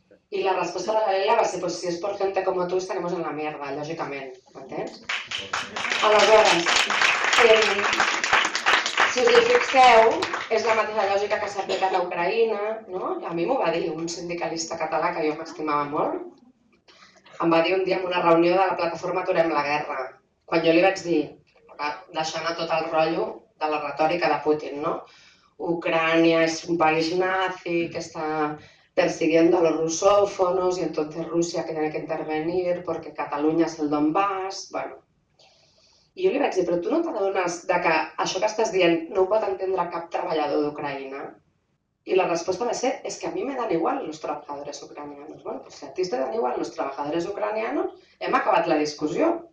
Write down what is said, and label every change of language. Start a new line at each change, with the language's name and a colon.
Spanish: Y la respuesta de la Leila va ser, pues si es por gente como tú estaremos en la mierda,
Catalan: lògicament, m'entens? Aleshores, si us hi fixeu, és la mateixa lògica que s'ha aplicat a Ucraïna, no? A mi m'ho va dir un sindicalista català que jo m'estimava molt. Em va dir un dia en una reunió de la plataforma Aturem la Guerra, quan jo li vaig dir, deixant a tot el rotllo de la retòrica de Putin, no?
Spanish: Ucrania es un país nazi que está persiguiendo a los rusófonos y entonces Rusia tiene que intervenir porque Catalunya és el Donbass, bueno.
Catalan: I jo li vaig dir, però tu no t'adones que això que estàs dient no ho pot entendre cap treballador d'Ucraïna?
Spanish: Y la respuesta va a ser, es que a mí me dan igual los trabajadores ucranianos. Bueno, pues si a ti te dan igual los trabajadores ucranianos,
Catalan: hem acabat la discussió.